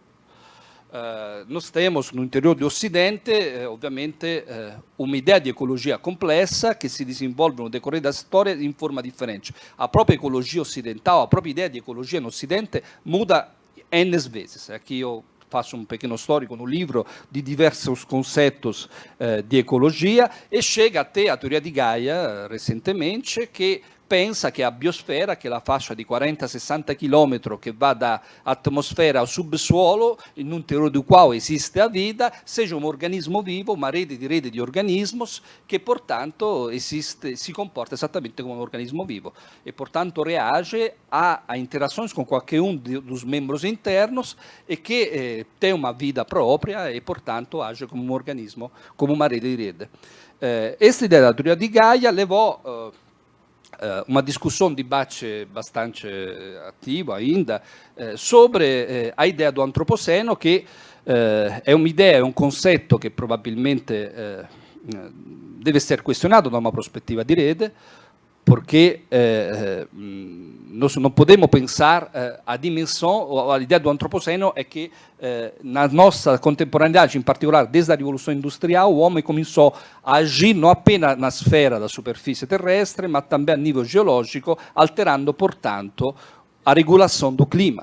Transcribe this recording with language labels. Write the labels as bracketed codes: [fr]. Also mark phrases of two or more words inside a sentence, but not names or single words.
[pt] Nós temos no interior do Ocidente, ovviamente, uma ideia de ecologia complessa que se desenvolve no decorrer da história em forma diferente. A própria ecologia ocidental, a própria ideia de ecologia no Ocidente muda N vezes. Aqui eu faço um pequeno histórico no livro de diversos conceitos de ecologia e chega até a teoria de Gaia, recentemente, que pensa [it] che a biosfera, che è la fascia di 40-60 km che va da atmosfera [pt] ao subsuolo, [it] in un territorio del quale esiste a vita, seja un organismo vivo, una rete di organismos che portanto esiste, si comporta esattamente come un organismo vivo [pt] e portanto reage a interações com qualquer um dos membros internos e que tem uma vida própria e portanto age como um organismo, como uma rede [it] di rete. Questa idea [pt] da teoria di Gaia levò uma discussão, um debate bastante ativo ainda, sobre a ideia do antropoceno, que é uma ideia, é um conceito que provavelmente deve ser questionado da uma perspectiva di rede, porque nós não podemos pensar a dimensão, ou a ideia do antropoceno é que na nossa contemporaneidade, em particular desde a Revolução Industrial, o homem começou a agir não apenas na esfera da superfície terrestre, mas também a nível geológico, alterando, portanto, a regulação do clima.